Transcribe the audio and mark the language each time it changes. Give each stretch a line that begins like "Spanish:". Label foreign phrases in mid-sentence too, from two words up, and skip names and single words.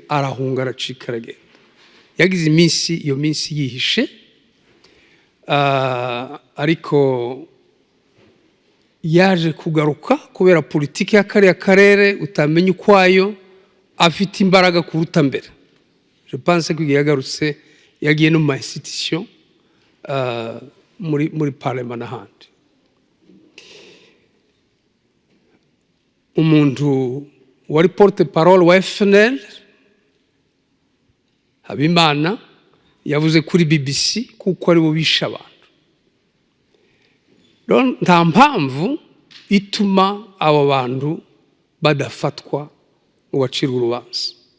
Rundi: Arahunga, aracika, aragenda. Yagize iyo minsi yihishe, ariko yaje kugaruka kubera politiki y'akariya karere utamenya ukwayo, afite imbaraga kuruta mbere.
French: Je pense
Rundi: ko yagarutse, yagiye no mu institution, muri parlement n'ahandi. Umuntu wari
French: porte parole
Rundi: wa FNL Habimana yavuze kuri BBC kuko ari bo bisha abantu. Nta mpamvu ituma abo bantu badafatwa ngo bacirwe urubanza.